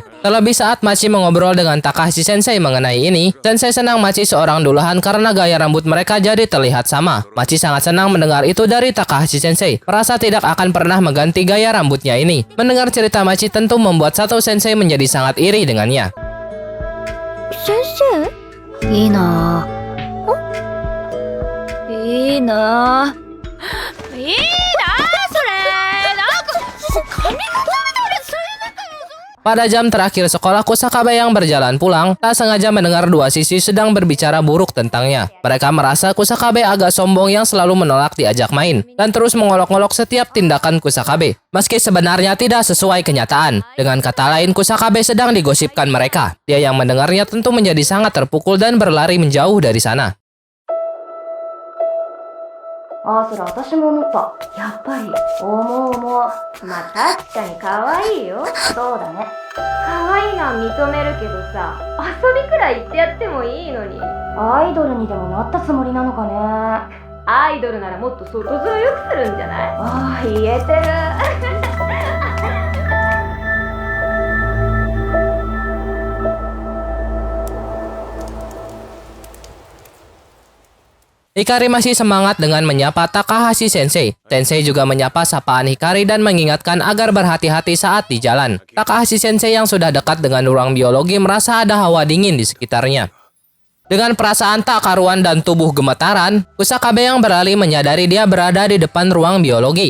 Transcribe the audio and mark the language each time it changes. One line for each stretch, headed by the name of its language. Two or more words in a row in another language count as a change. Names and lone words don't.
Indonesian: Terlebih saat Machi mengobrol dengan Takahashi Sensei mengenai ini, Sensei senang Machi seorang dulahan karena gaya rambut mereka jadi terlihat sama. Machi sangat senang mendengar itu dari Takahashi Sensei, merasa tidak akan pernah mengganti gaya rambutnya ini. Mendengar cerita Machi tentu membuat Sato Sensei menjadi sangat iri dengannya.
Japanese: Sensei? いいなぁ。いいなぁ。いいなぁ、それ。なんか、髪型みたいな、それなんか。
Indonesian: Pada jam terakhir sekolah, Kusakabe yang berjalan pulang tak sengaja mendengar dua siswi sedang berbicara buruk tentangnya. Mereka merasa Kusakabe agak sombong yang selalu menolak diajak main dan terus mengolok-olok setiap tindakan Kusakabe, meski sebenarnya tidak sesuai kenyataan. Dengan kata lain, Kusakabe sedang digosipkan mereka. Dia yang mendengarnya tentu menjadi sangat terpukul dan berlari menjauh dari sana.
Japanese: ああ、それ私も思った。やっぱり思う。まあ確かに可愛いよ。そうだね。可愛いのは認めるけどさ、遊びくらい言ってやってもいいのに。アイドルにでもなったつもりなのかね。アイドルならもっと外面良くするんじゃない？ああ、言えてる。
Indonesian: Hikari masih semangat dengan menyapa Takahashi Sensei. Sensei juga menyapa sapaan Hikari dan mengingatkan agar berhati-hati saat di jalan. Takahashi Sensei yang sudah dekat dengan ruang biologi merasa ada hawa dingin di sekitarnya. Dengan perasaan tak karuan dan tubuh gemetaran, Kusakabe yang beralih menyadari dia berada di depan ruang biologi.